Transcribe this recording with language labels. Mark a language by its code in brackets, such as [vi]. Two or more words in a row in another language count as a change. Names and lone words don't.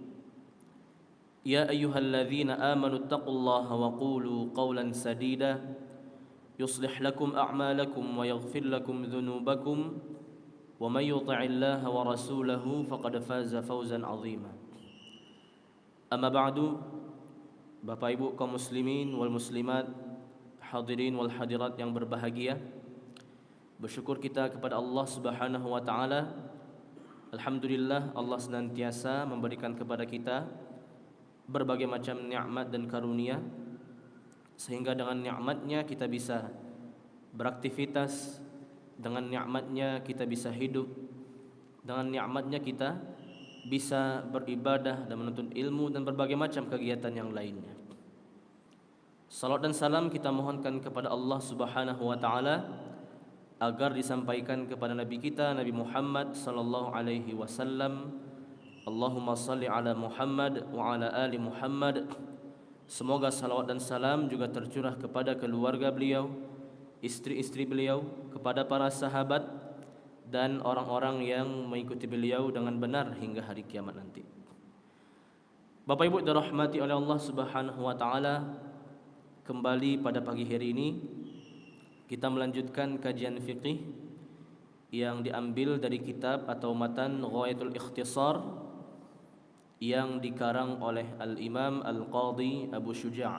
[ar] يا أيها الذين آمنوا اتقوا الله وقولوا قولا سديدا يصلح لكم أعمالكم ويغفر لكم ذنوبكم ومن يطع الله ورسوله فقد فاز فوزا عظيما. أما بعد. [id] Bapak Ibu kaum [ar] المسلمين والمسلمات, الحاضرين والحاضرات [id] yang berbahagia, bersyukur kita kepada Allah [ar] سبحانه وتعالى. [id] Alhamdulillah, Allah senantiasa memberikan kepada kita berbagai macam nikmat dan karunia, sehingga dengan nikmatnya kita bisa beraktivitas, dengan nikmatnya kita bisa hidup, dengan nikmatnya kita bisa beribadah dan menuntut ilmu dan berbagai macam kegiatan yang lainnya. Salat dan salam kita mohonkan kepada Allah [ar] سبحانه وتعالى [id] agar disampaikan kepada Nabi kita Nabi Muhammad [ar] صلى الله عليه وسلم. اللهم صل على محمد وعلى آل محمد. [id] Semoga salawat dan salam juga tercurah kepada keluarga beliau, istri-istri beliau, kepada para sahabat dan orang-orang yang mengikuti beliau dengan benar hingga hari kiamat nanti. Bapak Ibu dirahmati oleh Allah [ar] سبحانه وتعالى, [id] kembali pada pagi hari ini kita melanjutkan kajian fiqih yang diambil dari kitab atau matan Ghayatul Ikhtisar yang dikarang oleh Al-Imam Al-Qadhi Abu Syuja'.